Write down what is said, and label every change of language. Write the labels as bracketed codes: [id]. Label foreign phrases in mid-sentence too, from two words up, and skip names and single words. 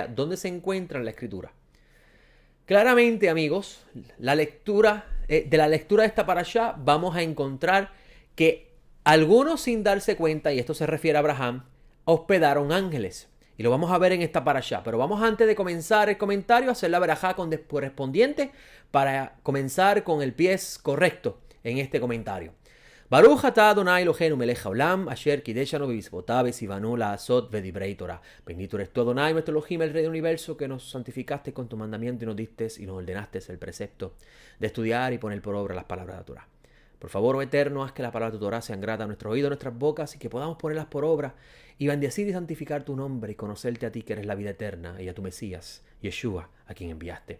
[es] ¿Dónde se encuentra en la escritura? Claramente, amigos, de la lectura de esta parashá vamos a encontrar que algunos, sin darse cuenta, y esto se refiere a Abraham, hospedaron ángeles. Y lo vamos a ver en esta parashá. Pero vamos, antes de comenzar el comentario, a hacer la verajá correspondiente para comenzar con el pie correcto en este comentario. [he] ברוך אתה אדוני אלוהינו מלך העולם, אשר קדשנו במצוותיו וצוונו לעשות ודברי תורה. [es] Bendito eres tú, Adonai, nuestro Elohim, el Rey del Universo, que nos santificaste con tu mandamiento y nos diste y nos ordenaste el precepto de estudiar y poner por obra las palabras de la Torah. Por favor, oh Eterno, haz que las palabras de tu Torah sean gratas a nuestros oídos, a nuestras bocas, y que podamos ponerlas por obra y bendecir y santificar tu nombre y conocerte a ti, que eres la vida eterna, y a tu Mesías, Yeshua, a quien enviaste.